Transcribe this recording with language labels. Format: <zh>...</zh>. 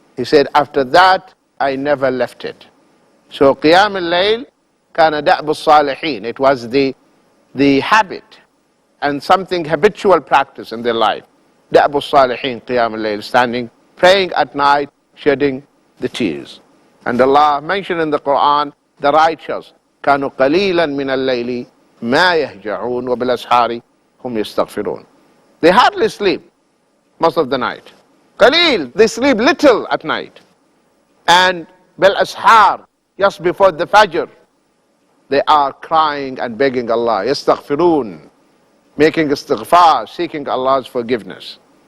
<en>He said, after that, I never left it. So</en> <ar>qiyam al-layl kana da'b al-salihin.</ar> <en>It was the habit and something habitual practice in their life.</en> <ar>Da'b al-salihin, qiyam al-layl,</ar> <en>standing, praying at night, shedding the tears. And Allah mentioned in the Quran, the righteous,</en> <ar>كانوا قليلا من الليل ما يهجعون وبالأسحار هم يستغفرون.</ar> <en>They hardly sleep most of the night. Qaleel, they sleep little at night. And bil ashar, just before the Fajr, they are crying and begging Allah, yastaghfirun, making istighfar, seeking Allah's forgiveness.</en>